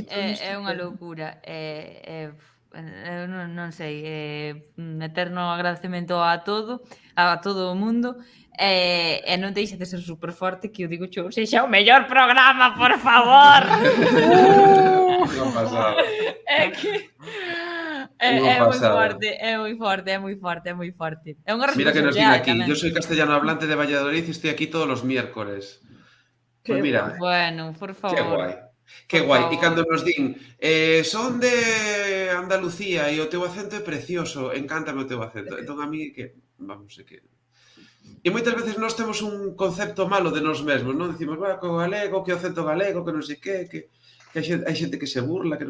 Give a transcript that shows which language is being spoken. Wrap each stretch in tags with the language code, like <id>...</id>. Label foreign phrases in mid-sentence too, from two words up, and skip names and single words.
<gl>É unha loucura, eu non sei, eterno agradecemento a todo o mundo, e non deixe de ser super forte que o digo xo, sexa o mellor programa, por favor. Unha pasada. É que é moi forte. É unha Mira que nos din responsabilidade aquí, tamén.</gl> <es>yo soy castellano hablante de Valladolid y estoy aquí todos los miércoles. Pues mira, Bueno, por qué favor. guai. Qué guai.</es> <gl>E cando nos din, son de Andalucía e o teu acento é precioso, encántame o teu acento. Entón</gl> <es>a mí</es> <gl>que, vamos, é que... E moitas veces nós temos un concepto malo de nós mesmos, non? Dicimos, que o galego, que o acento galego, que non sei que hai xente que se burla, que non...</gl>